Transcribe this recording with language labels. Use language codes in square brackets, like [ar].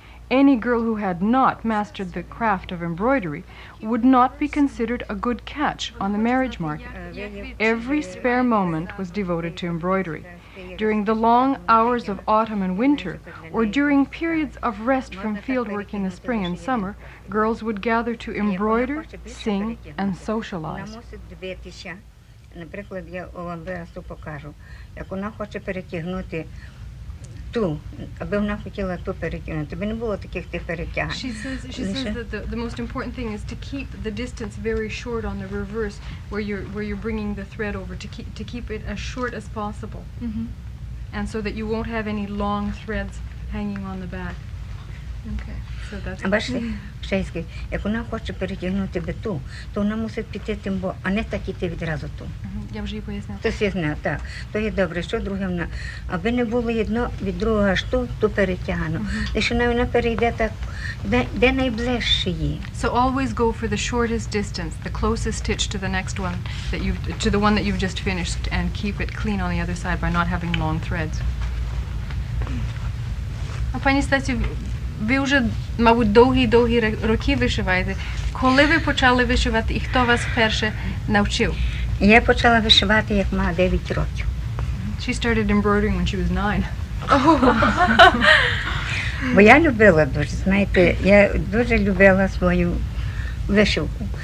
[en] Any girl who had not mastered the craft of embroidery would not be considered a good catch on the marriage market. Every spare moment was devoted to embroidery. During the long hours of autumn and winter, or during periods of rest from fieldwork in the spring and summer, girls would gather to embroider, sing, and socialize. [uk] Вона мусить дивитися, наприклад, я вам зараз покажу, як вона хоче перетягнути ту, аби вона хотіла ту перетягнути, аби не було таких тих перетягань. [en] She says that the most important thing is to keep the distance very short on the reverse, where you're bringing the thread over, to keep it as short as possible, and so that you won't have any long threads hanging on the back. Okay, so that's. [uk] А бачите, ще я скажу, як вона хоче перетягнути би ту, то вона мусить піти тим, а не так іти відразу ту. Я вже їй пояснила. То все знає, так. То є добре, що друге вона. Аби не було одно від другого аж ту перетягано. Якщо вона перейде так, де найближче є. [en] So always go for the shortest distance, the closest stitch to the next one to the one that you've just finished, and keep it clean on the other side by not having long threads. [uk] А пані Стасю, ви вже, мабуть, довгі роки вишиваєте. Коли ви почали вишивати і хто вас вперше навчив? Я почала вишивати, як мала 9 років. [en] She started embroidering when she was 9. [uk] Бо я любила дуже, знаєте, я дуже любила свою вишивку.